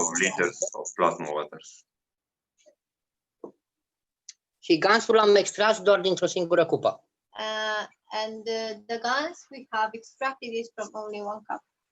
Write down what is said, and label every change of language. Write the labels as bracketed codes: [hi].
[en] of liters of plasma waters. [ro] și gansul l-am extras doar dintr-o singură cupă. [en] and the gas we have extracted is from only 1 cup.